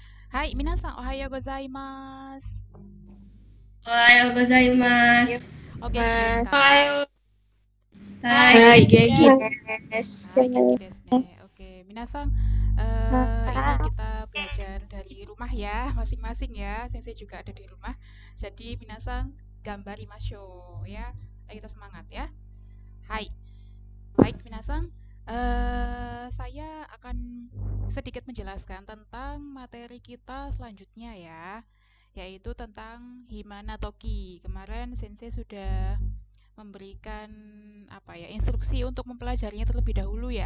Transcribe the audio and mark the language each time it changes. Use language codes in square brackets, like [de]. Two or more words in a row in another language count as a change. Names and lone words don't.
[ja] Hai, 皆さん、おはようございます. おはようございます. Oke, 元気ですか? Hai. はい、元気. Hai, 元気ですね. [id] Oke, minasan, ini kita belajar dari rumah ya, masing-masing ya. Sensei juga ada di rumah. Jadi, [ja] 皆さん頑張りましょう ya. [id] Ayo kita semangat ya. Hai. Baik, minasan. Saya akan sedikit menjelaskan tentang materi kita selanjutnya ya, yaitu tentang [ja] 暇な時. [id] Kemarin Sensei sudah memberikan instruksi untuk mempelajarinya terlebih dahulu ya.